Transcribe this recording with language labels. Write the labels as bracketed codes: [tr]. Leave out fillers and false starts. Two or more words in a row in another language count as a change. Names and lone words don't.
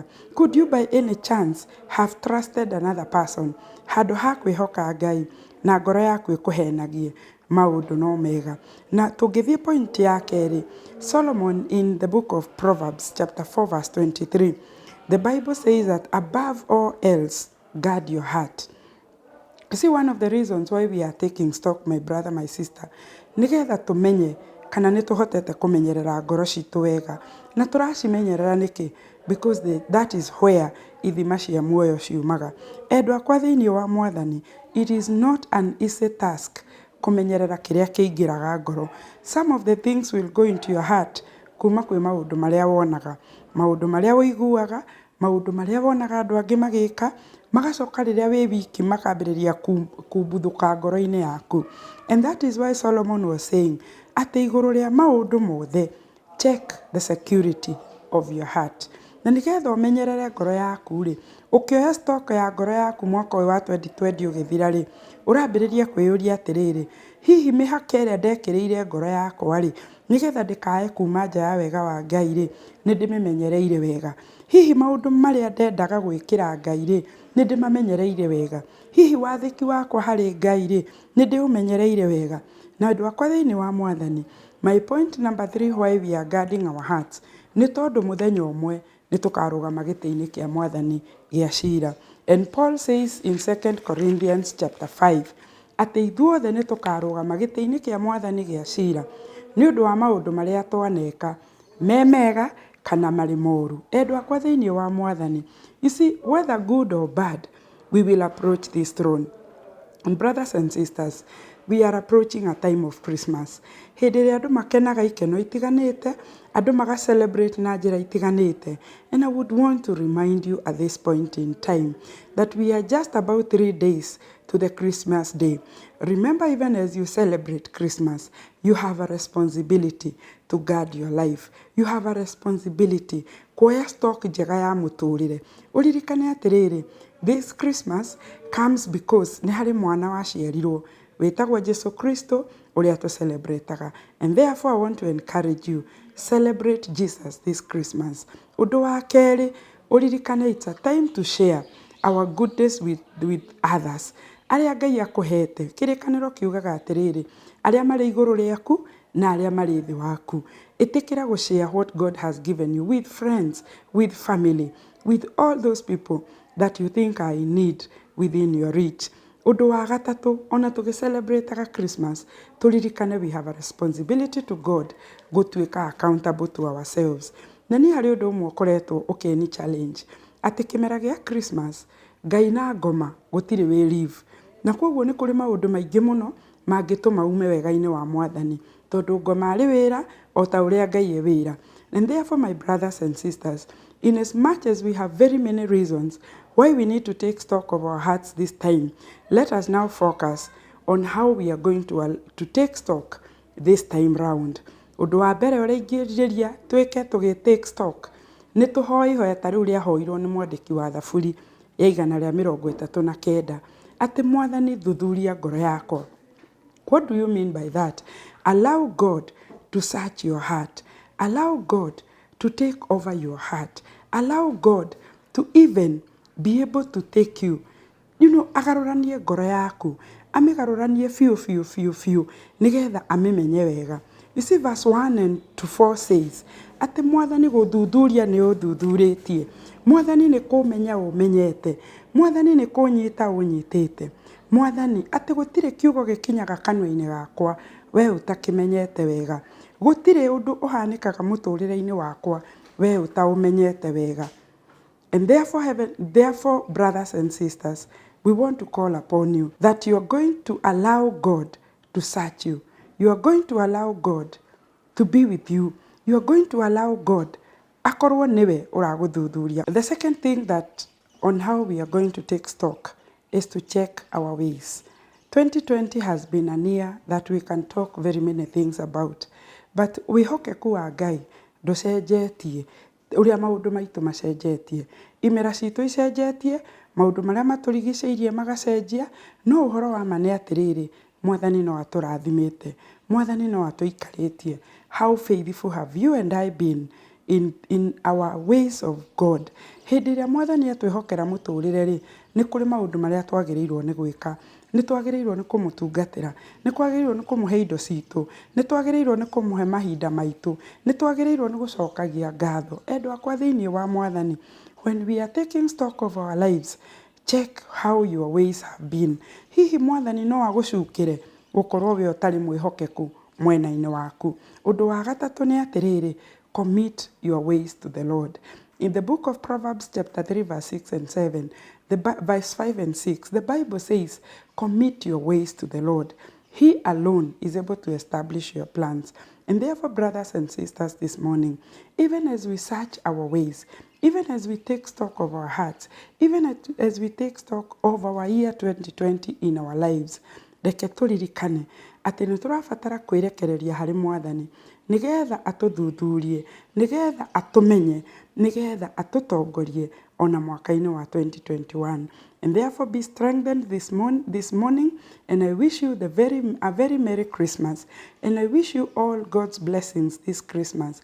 [en] Could you by any chance have trusted another person [ki] handu ha kwihoka Ngai na ngoro yaku ikuhenagie maundu no mega? Na tungithie point ya keri, [en] Solomon in the book of Proverbs chapter 4 verse 23, the Bible says that above all else guard your heart. You see, one of the reasons why we are taking stock, my brother, my sister, [ki] nigetha tumenye kana nĩ tũhotete kũmenyerera ngoro citũ wega. Na tũracimenyerera nĩkĩ? [en] Because that is where [ki] ithima cia muoyo ciumaga. Endwa akwa thĩinĩ wa Mwathani, [en] it is not an easy task [ki] kũmenyerera kĩrĩa kĩingĩraga ngoro. [en] Some of the things will go into your heart [ki] kuma kwĩ maũndũ marĩa wonaga, maũndũ marĩa ũiguaga, maũndũ marĩa wonaga andũ angĩ magĩka, magacoka rĩrĩa wĩ wiki makambĩrĩria kumbuthuka ngoro-inĩ yaku. [en] And that is why Solomon was saying, [ki] atĩ igũrũ rĩa maũndũ mothe, [en] check the security of your heart. [ki] Na nĩgetha ũmenyerere ngoro yaku rĩ, ũkĩoya stock ya ngoro yaku mwaka ũyũ wa 2020 ũgĩthira rĩ, ũrambĩrĩria kwĩyũria atĩrĩrĩ, hihi mĩhaka ĩrĩa ndekĩrĩire ngoro yakwa rĩ, nĩgetha ndĩkae kuma nja ya wega wa Ngai rĩ, nĩ ndĩmĩmenyereire wega. Hihi maũndũ marĩa ndendaga gwĩkĩra Ngai rĩ, nĩ ndĩmamenyereire wega. Hihi wathĩki wakwa harĩ Ngai rĩ, nĩ ndĩũmenyereire wega. Na andũ akwa thĩinĩ wa Mwathani, [en] my point number 3 why we are guarding our hearts, [ki] nĩ tondũ mũthenya ũmwe nĩ tũkarũgama gĩtĩ-inĩ kĩa Mwathani gĩa cira. [en] And Paul says in 2 Corinthians chapter 5, [ki] atĩ ithuothe nĩ tũkarũgama gĩtĩ-inĩ kĩa Mwathani gĩa cira nĩ ũndũ wa maũndũ marĩa twaneka, me mega kana marĩ moru. Endwa akwa thĩinĩ wa Mwathani, [en] you see, whether good or bad, we will approach this throne. And brothers and sisters, we are approaching a time of Christmas. [ki] Hĩndĩ ĩrĩa andũ makenaga ikeno itiganĩte, andũ maga-celebrate na njĩra itiganĩte. [en] And I would want to remind you at this point in time that we are just about 3 days to the Christmas day. Remember, even as you celebrate Christmas, you have a responsibility to guard your life. You have a responsibility [ki] kuoya stock njega ya mũtũrĩre. Ũririkane atĩrĩrĩ, [en] this Christmas comes because [ki] nĩ harĩ mwana waciarirwo wĩtagwo Jesu Kristo ũrĩa tũcelebrataga. [en] And therefore I want to encourage you, celebrate Jesus this Christmas. [ki] Ũndũ wa kerĩ, ũririkane [en] it's a time to share our goodness with others. [ki] Arĩa Ngai akũhete, kĩrĩkanĩro kiugaga atĩrĩrĩ, arĩa marĩ igũrũ rĩaku na arĩa marĩ thĩ waku. Ĩtĩkĩra gũshare [en] what God has given you with friends, with family, with all those people that you think are in need within your reach. [ki] Ũndũ wa gatatũ, ona tũgĩ-celebrate Christmas, tũririkane [en] we have a responsibility to God gũtuĩka accountable to ourselves. [ki] Na nĩ harĩ ũndũ ũmwe ũkoretwo ũkĩni challenge, atĩ kĩmera gĩa Christmas, Ngai na ngoma gũtirĩ wĩ live. Na kwoguo nĩ kũrĩ maũndũ maingĩ mũno mangĩtũma ume wega-inĩ wa Mwathani, tondũ ngoma arĩ wĩra o ta ũrĩa Ngai e wĩra. [en] And therefore, my brothers and sisters, in as much as we have very many reasons why we need to take stock of our hearts this time, let us now focus on how we are going to take stock this time round. [ki] Ũndũ wa mbere ũrĩa ingĩrirĩria twĩke tũgĩ-take stock, nĩ tũhoe ihoya ta rĩu rĩahoirwo nĩ mwandĩki wa thaburi ya 139, atĩ Mwathani thuthuria ngoro yakwa. [en] What do you mean by that? Allow God to search your heart. Allow God to take over your heart. Allow God to even be able to take you. [ki] Agarũranie ngoro yaku. Amĩgarũranie fiũ, nĩgetha amĩmenye wega. [en] You see, verse 1 and to 4 says, [ki] atĩ Mwathani gũthuthuria nĩ ũthuthurĩtie. Mwathani nĩ kũmenya ũmenyete. Mwathani nĩ kũnyita ũnyitĩte. Mwathani, atĩ gũtirĩ kiugo gĩkinyaga kanua-inĩ gakwa, we ũtakĩmenyete wega. Gũtirĩ ũndũ ũhanĩkaga mũtũrĩre-inĩ wakwa, we ũtaũmenyete wega. [en] And therefore, brothers and sisters, we want to call upon you that you are going to allow God to search you. You are going to allow God to be with you. You are going to allow God [ki] akorwo niwe ũragũthuthuria. [en] The second thing that on how we are going to take stock is to check our ways. 2020 has been a year that we can talk very many things about. [ki] But wĩhokeku wa Ngai ndũcenjetie ũrĩa maũndũ maitũ macenjetie. Imera citũ icenjetie, maũndũ marĩa matũrigicĩirie magacenjia, no ũhoro wa ma nĩ atĩrĩrĩ, Mwathani no atũrathimĩte. Mwathani no atũikarĩtie. [en] how faithful have you and I been in our ways of God. [ki] Hĩndĩ ĩrĩa Mwathani atwĩhokera mũtũrĩre rĩ, nĩ kũrĩ maũndũ marĩa twagĩrĩirwo nĩ gwĩka. Nĩ twagĩrĩirwo nĩ kũmũtungatĩra, nĩ twagĩrĩirwo nĩ kũmũhe indo citũ, nĩ twagĩrĩirwo nĩ kũmũhe mahinda maitũ, nĩ twagĩrĩirwo nĩ gũcokagia ngatho. Endwa akwa thĩinĩ wa Mwathani, [en] when we are taking stock of our lives, check how your ways have been. [ki] Hihi Mwathani no agũcukĩre gũkorwo we ũtarĩ mwĩhokeku mwena-inĩ waku. Ũndũ wa gatatũ nĩ atĩrĩrĩ, [en] commit your ways to the Lord. In the book of Proverbs chapter 3 verse 6 and 7, verse 5 and 6, the Bible says, commit your ways to the Lord. He alone is able to establish your plans. And therefore, brothers and sisters, this morning, even as we search our ways, even as we take stock of our hearts, even as we take stock of our year 2020 in our lives, [ki] reke tũririkane atĩ nĩ tũrabatara kwĩrekereria harĩ Mwathani nĩgetha atũthuthurie, nĩgetha atũmenye, nĩgetha atũtongorie ona mwaka-inĩ wa 2021. [en] And therefore be strengthened this morning, and I wish you a very Merry Christmas, and I wish you all God's blessings this Christmas.